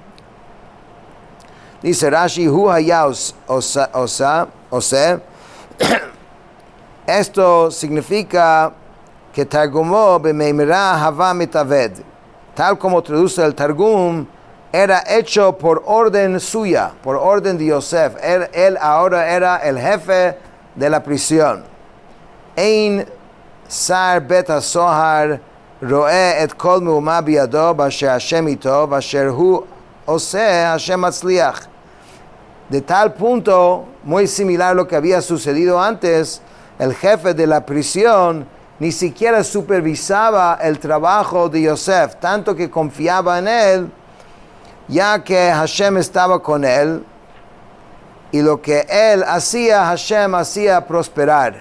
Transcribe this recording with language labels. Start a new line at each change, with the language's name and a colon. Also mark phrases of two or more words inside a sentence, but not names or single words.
Hebrew: Dice Rashi, הוא היה עושה.
Spanish: Esto significa que
Aramaic: תרגומו במימרא הוה מתעביד,
Spanish: tal como traduce el Targum, era hecho por orden suya, por orden de Yosef. Él ahora era el jefe de la prisión.
Hebrew: אין שר בית הסהר ראה את כל מאומה בידו באשר השם אתו ואשר הוא עושה השם מצליח.
Spanish: De tal punto, muy similar a lo que había sucedido antes, el jefe de la prisión ni siquiera supervisaba el trabajo de Yosef, tanto que confiaba en él, ya que Hashem estaba con él, y lo que él hacía, Hashem hacía prosperar.